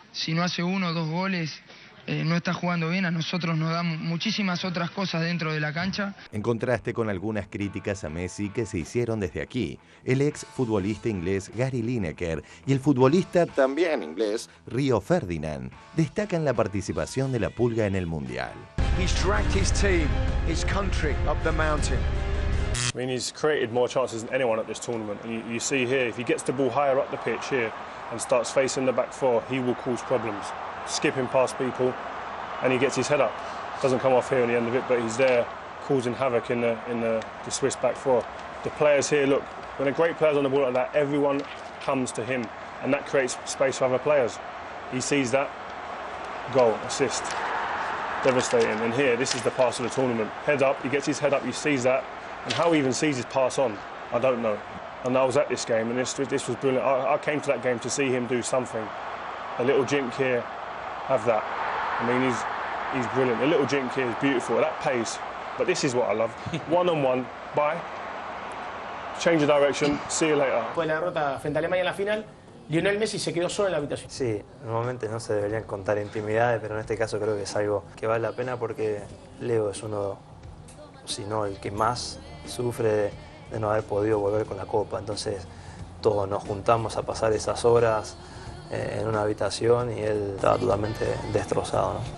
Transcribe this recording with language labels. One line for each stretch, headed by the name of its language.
Spanish: si no hace 1 o 2 goles, no está jugando bien. A nosotros nos dan muchísimas otras cosas dentro de la cancha. En contraste con algunas críticas a Messi que se hicieron desde aquí, el ex futbolista inglés Gary Lineker y el futbolista también inglés Rio Ferdinand destacan la participación de la Pulga en el Mundial.
English: He's dragged his team, his country up the mountain. I mean, he's created more chances than anyone at this tournament. And you see here, if he gets the ball higher up the pitch here and starts facing the back four, he will cause problems. Skipping past people, and he gets his head up. Doesn't come off here in the end of it, but he's there causing havoc in the Swiss back four. The players here, look, when a great player's on the ball like that, everyone comes to him, and that creates space for other players. He sees that, goal, assist, devastating. And here, this is the pass of the tournament. Head up, he gets his head up, he sees that, and how he even sees his pass on, I don't know. And I was at this game, and this was brilliant. I came to that game to see him do something. A little jink here, have that. I mean, he's brilliant. A little jink here is beautiful at that pace. But this is what I love. One-on-one, bye. Change the direction, see you later.
Spanish: Después de la derrota frente a Alemania en la final, Lionel Messi se quedó solo en la habitación. Sí, normalmente no se deberían contar intimidades, pero en este caso creo que es algo que vale la pena porque Leo es uno, si no el que más sufre de no haber podido volver con la Copa. Entonces todos nos juntamos a pasar esas horas en una habitación y él estaba totalmente destrozado, ¿no?